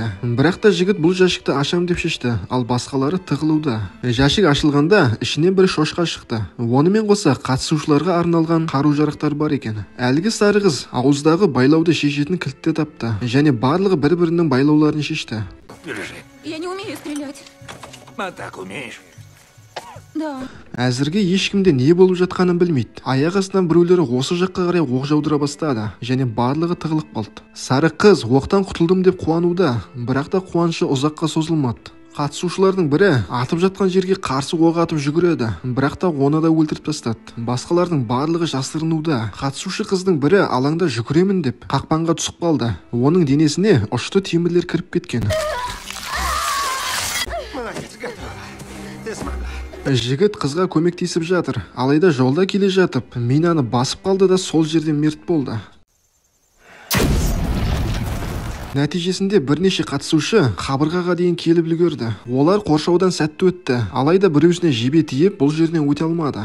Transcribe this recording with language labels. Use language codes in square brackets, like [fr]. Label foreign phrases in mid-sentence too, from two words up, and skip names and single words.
[kk] Бірақ та жігіт бұл жәшікті ашам деп шешті, ал басқалары тығылуда. Жәшік ашылғанда ішінен бір шошқа шықты. Онымен қоса қатысушыларға арналған қару-жарақтар бар екен. Әлгі сары қыз ауыздағы байлауды шешетін кілтті тапты, және барлығы бір-бірінің байлауларын шешті. [ru] Я не умею стрелять. А так умеешь? Да. [kk] Әзірге ешкімде не болып жатқанын білмейді. Аяқ астынан біреулері осы жаққа қарай оқ жаудыра бастады, және барлығы тығылып қалды. Сары қыз оқтан құтылдым деп қуануда, бірақ та қуанышы ұзаққа созылмады. Қатысушылардың бірі атып жатқан жерге қарсы оқ атып жүгіреді, бірақ та оны да өлтіріп тастады. Басқалардың барлығы жасырынуда. Қатысушы қыздың бірі алаңда жүгіремін деп қақпанға түсіп қалды. Оның денесіне ұшты темірлер кіріп кеткен. [ru] Молодец, готово. Ты смогла. [kk] Жігіт қызға көмектесіп жатыр. Алайда жолда келе жатып, минаны басып қалды да сол жерден мерт болды. Нәтижесінде бірнеше қатысушы қабырғаға дейін келіп үлгерді. Олар қоршаудан сәтті өтті. Алайда біреусіне жебе тиіп, бұл жерден өте алмады.